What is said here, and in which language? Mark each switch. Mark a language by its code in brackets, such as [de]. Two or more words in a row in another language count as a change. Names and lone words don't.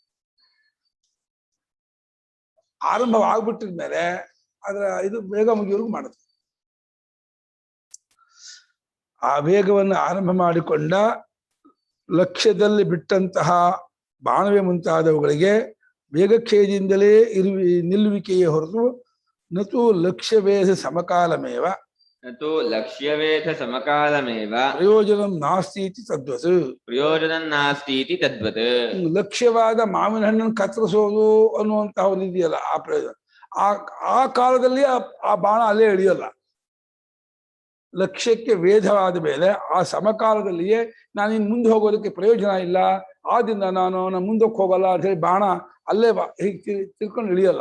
[kn] ಆರಂಭವಾಗ್ಬಿಟ್ಟಿದ್ಮೇಲೆ ಅದರ ಇದು ಬೇಗ ಮುಗಿಯೋವರೆಗೂ ಮಾಡುತ್ತೆ. ಆ ವೇಗವನ್ನು ಆರಂಭ ಮಾಡಿಕೊಂಡ ಲಕ್ಷ್ಯದಲ್ಲಿ ಬಿಟ್ಟಂತಹ ಬಾಣವೆ ಮುಂತಾದವುಗಳಿಗೆ ವೇಗಕ್ಷಯದಿಂದಲೇ ನಿಲ್ಲುವಿಕೆಯೇ ಹೊರತು [sa] ನತು ಲಕ್ಷ್ಯವೇಧ ಸಮಕಾಲಮೇವ न तु लक्ष्यवेध समकालमेव ಪ್ರಯೋಜನಂ ನಾಸ್ತಿ ಇತಿ ತದ್ವತ್. ಪ್ರಯೋಜನಂ ನಾಸ್ತಿ ಇತಿ ತದ್ವತ್. [kn] ಲಕ್ಷ್ಯವಾದ ಮಾವಿನ ಹಣ್ಣನ್ನು ಕತ್ತರಿಸೋದು ಅನ್ನುವಂತಹ ಒಂದು ಇದೆಯಲ್ಲ, ಆ ಪ್ರಯೋಜನ ಆ ಕಾಲದಲ್ಲಿ ಆ ಬಾಣ ಅಲ್ಲೇ ಹಿಡಿಯಲ್ಲ. ಲಕ್ಷ್ಯಕ್ಕೆ ವೇಧವಾದ ಮೇಲೆ ಆ ಸಮಕಾಲದಲ್ಲಿಯೇ ನಾನು ಇನ್ನು ಮುಂದೆ ಹೋಗೋದಕ್ಕೆ ಪ್ರಯೋಜನ ಇಲ್ಲ, ಆದ್ರಿಂದ ನಾನು ಮುಂದಕ್ಕೆ ಹೋಗಲ್ಲ ಅಂತ ಹೇಳಿ ಬಾಣ ಅಲ್ಲೇ ಹೀಗೆ ತಿಳ್ಕೊಂಡು ಇಳಿಯಲ್ಲ.